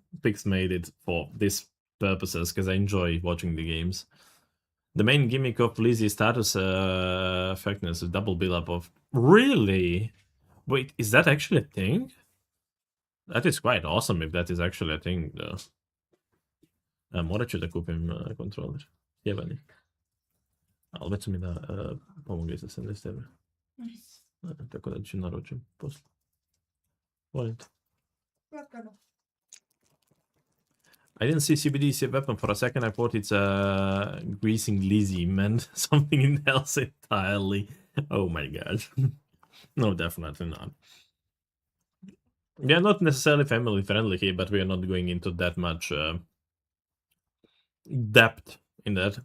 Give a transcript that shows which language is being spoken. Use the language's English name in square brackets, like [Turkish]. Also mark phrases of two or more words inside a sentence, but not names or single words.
[English] Pix made it for this purposes because I enjoy watching the games. The main gimmick of Lizzie's status effectiveness is double build-up of... Really? Wait, is that actually a thing? That is quite awesome if that is actually a thing, though. [Serbian] Morat ću da kupim kontroler. Jebani. Ali već su mi da pomogli za 70 €. Tako da ću naručim posle. Volim to. [English] I didn't see CBD's weapon for a second. I thought it's greasing Lizzie meant something else entirely. Oh my god. No, definitely not. We are not necessarily family friendly here, but we are not going into that much depth in that.